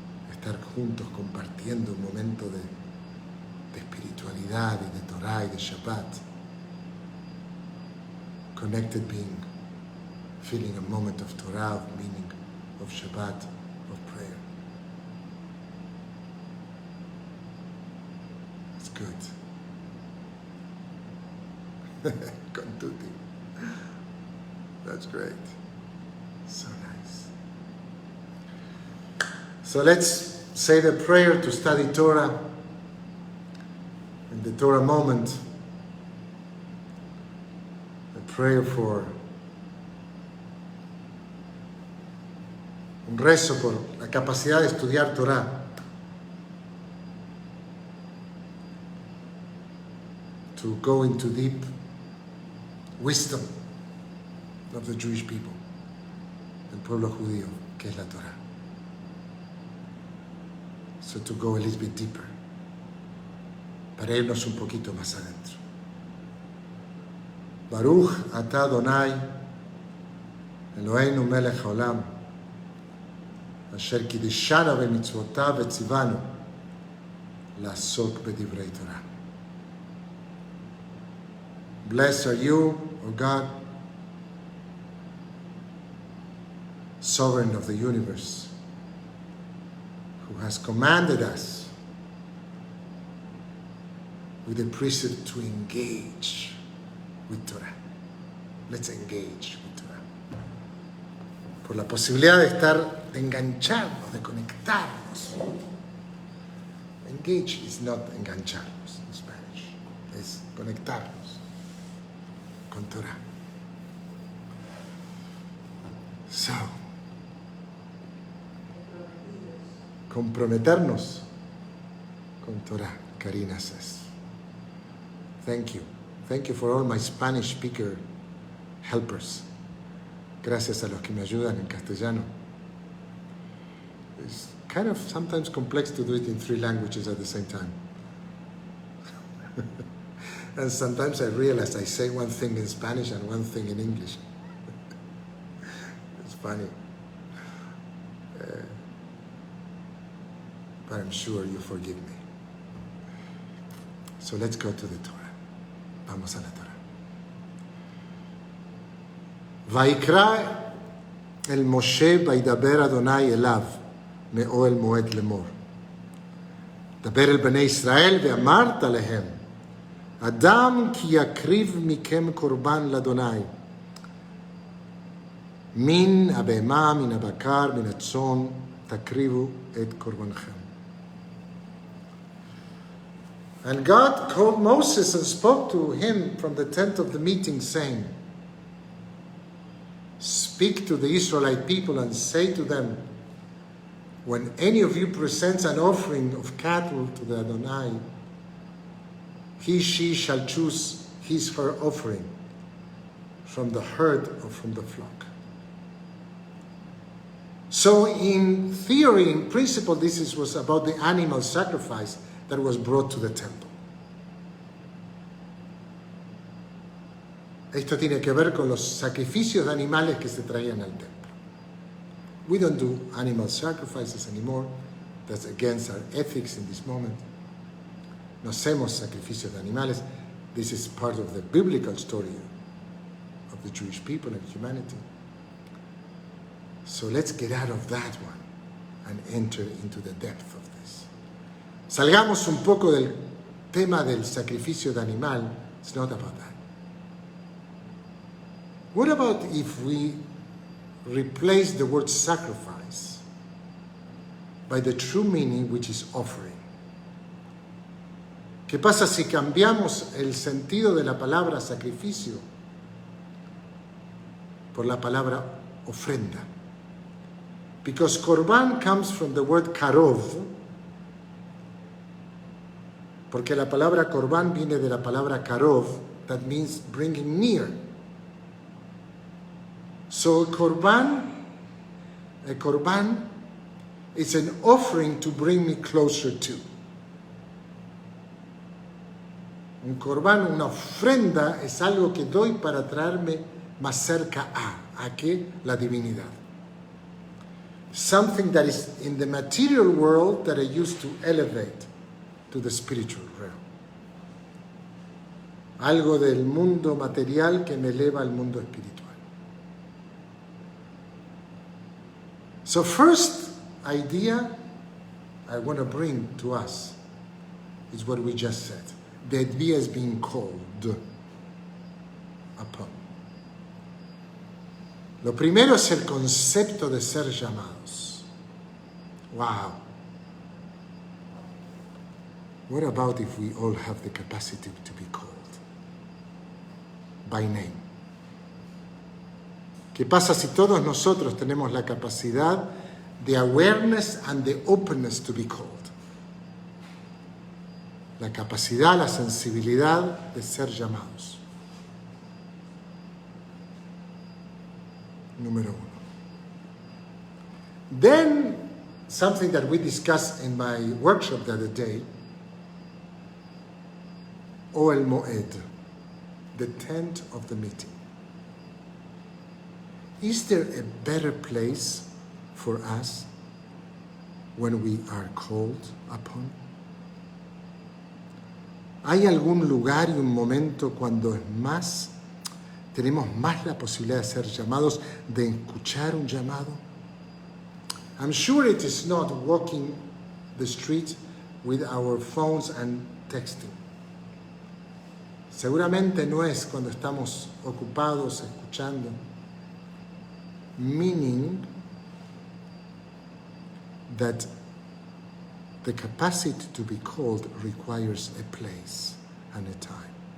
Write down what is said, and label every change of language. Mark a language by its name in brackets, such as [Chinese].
[Spanish] Estar juntos compartiendo un momento de espiritualidad y de Torah y de Shabbat. [English] Connected being, feeling a moment of Torah, of meaning, of Shabbat, of prayer. It's good. [Italian] Con tutti. [English] That's great. So nice. So let's say the prayer to study Torah in the Torah moment. A prayer for [Spanish] un rezo por la capacidad de estudiar Torah. [English] To go into deep wisdom of the Jewish people, [Spanish] el pueblo judío, que es la Torah. [English] So to go a little bit deeper, [Spanish] para irnos un poquito más adentro. [Hebrew] Baruch atah Adonai, Eloheinu melech haolam, אשר קידשנו במצוותיו וציוונו לעסוק בדברי תורה. [English] Blessed are you, O God, sovereign of the universe, who has commanded us with the priesthood to engage with Torah. Let's engage with Torah. [Spanish] Por la posibilidad de estar, de engancharnos, de conectarnos. [English] Engage is not engancharnos in Spanish. [Spanish] Es conectarnos con Torah. [English] So, [Spanish] comprometernos con Torah, [English] Karina says. Thank you. Thank you for all my Spanish speaker helpers. [Spanish] Gracias a los que me ayudan en castellano. [English] It's kind of sometimes complex to do it in 3 languages at the same time. And sometimes I realize I say one thing in Spanish and one thing in English. It's funny. But I'm sure you forgive me. So let's go to the Torah. [Spanish] Vamos a la Torah. [Hebrew] ויקרא אל משה וידבר אדוני אליו מאוהל מועד לאמור. דבר אל בני ישראל ואמרת להם, אדם כי יקריב מכם קורבן לאדוני, מן הבהמה, מן הבקר, מן הצאן, תקריבו את קורבנכם. [English] And God called Moses and spoke to him from the tent of the meeting, saying, speak to the Israelite people and say to them, when any of you presents an offering of cattle to the Adonai, she shall choose her offering from the herd or from the flock. So in theory, in principle, this was about the animal sacrifice that was brought to the temple. [Spanish] Esto tiene que ver con los sacrificios de animales que se traían al templo. [English] We don't do animal sacrifices anymore. That's against our ethics in this moment. [Spanish] No hacemos sacrificios de animales. [English] This is part of the biblical story of the Jewish people and humanity. So let's get out of that one and enter into the depth of this. [Spanish] Salgamos un poco del tema del sacrificio de animal. [English] It's not about that. What about if we replace the word sacrifice by the true meaning, which is offering? [Spanish] ¿Qué pasa si cambiamos el sentido de la palabra sacrificio por la palabra ofrenda? [English] Because korban comes from the word karov, [Spanish] porque la palabra korban viene de la palabra karov, [English] that means bringing near. So a korban is an offering to bring me closer to. [Spanish] Un korban, una ofrenda, es algo que doy para traerme más cerca ¿a qué? La divinidad. [English] Something that is in the material world that I use to elevate to the spiritual realm. [Spanish] Algo del mundo material que me eleva al mundo espiritual. [English] So first idea I want to bring to us is what we just said. The idea is being called upon. [Spanish] Lo primero es el concepto de ser llamados. [English] Wow. What about if we all have the capacity to be called by name? [Spanish] ¿Qué pasa si todos nosotros tenemos la capacidad de [English] awareness and the openness to be called? [Spanish] La capacidad, la sensibilidad de ser llamados. Número uno. [English] Then, something that we discussed in my workshop the other day, Ohel Moed, the tent of the meeting. Is there a better place for us when we are called upon? [Spanish] ¿Hay algún lugar y un momento cuando tenemos más la posibilidad de ser llamados, de escuchar un llamado? [English] I'm sure it is not walking the street with our phones and texting. [Spanish] Seguramente no es cuando estamos ocupados escuchando. [English] Meaning that the capacity to be called requires a place and a time.